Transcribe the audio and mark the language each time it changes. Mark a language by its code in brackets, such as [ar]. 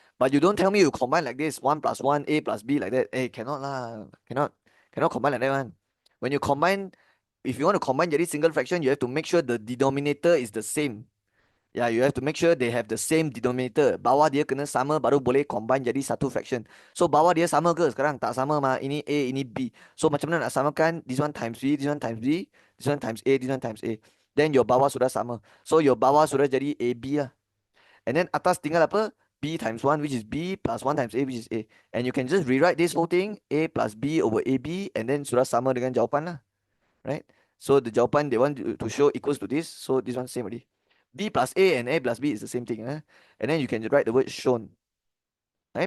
[en] But you don't tell me you combine like this, 1 plus 1, a plus b like that. Hey, cannot lah, cannot combine like that one. When you combine, if you want to combine jadi single fraction, you have to make sure the denominator is the same. Yeah, you have to make sure they have the same denominator. [ms] Bawah dia kena sama baru boleh combine jadi satu fraction. So bawah dia sama ke sekarang? Tak sama mah. Ini A, ini B. So macam mana nak samakan? [en] This one times B, this one times B, this one times A, this one times A. [ms] Then your bawah sudah sama. So your bawah sudah jadi AB lah. [en] And then atas tinggal apa? B times 1, which is B, plus 1 times A, which is A. And you can just rewrite this whole thing, A plus B over AB, and then [ms] sudah sama dengan jawapan lah. [en] Right? So the jawapan they want to show equals to this. So this one same already. B plus A and A plus B is the same thing. And then you can write the word shown. Right?